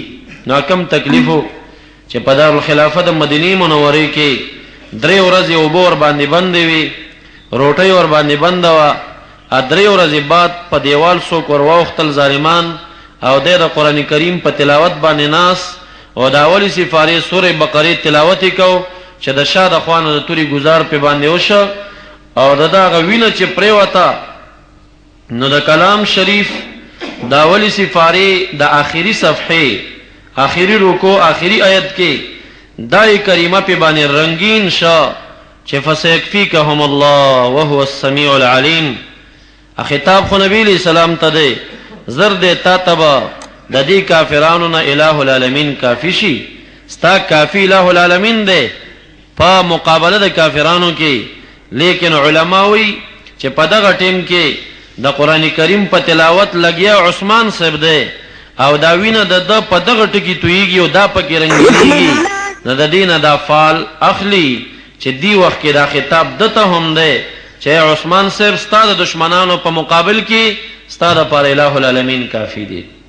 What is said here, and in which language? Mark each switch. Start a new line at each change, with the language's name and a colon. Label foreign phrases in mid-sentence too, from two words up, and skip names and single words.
Pashto: نو کم تکلیفو چې په دارالخلافه د مدینه منورې کې 3 ورځې اوبه ور باندې بندې وي، روټۍ ور باندې بند وه، 3 ورځې بعد په دیوال څوک ور واوښتل ظالمان او د قرآن کریم په تلاوت باندې ناس او د اولی سپارې سورې بقرې تلاوت یې کو چې د شا د خوانو د توري گزار په باندې وشه او د دغه وینه چې پریوته. نو د کلام شریف د اولی سپارې د آخري صفحې آخری رکو آخری آیت کې دای کریمه په باندې رنگین شاه چې
Arabic: فسيكفيكهم الله وهو السميع العليم.
Pashto: خطاب خو نبی
Arabic: علیہ السلام
Pashto: ته دی، زرد تا تبا د دې کافرانو نه
Arabic: الہ العالمین
Pashto: کافی شي، ستا کافی
Arabic: الہ العالمین
Pashto: دی په مقابله د کافرانو کې. لیکن علماوی چې په دغه ټیم کې د قران کریم په تلاوت لګیا عثمان صاحب دی او دا وینه د په دغه ټکی تویږي او دا پکې رنگیږي، نو د دینه دا فال اخلي چې دی وخت کې دا خطاب دته هم دی چې عثمان صاحب ستاسو د دشمنانو په مقابل کې ستاسو پر
Arabic: الہ العالمین
Pashto: کافی دی.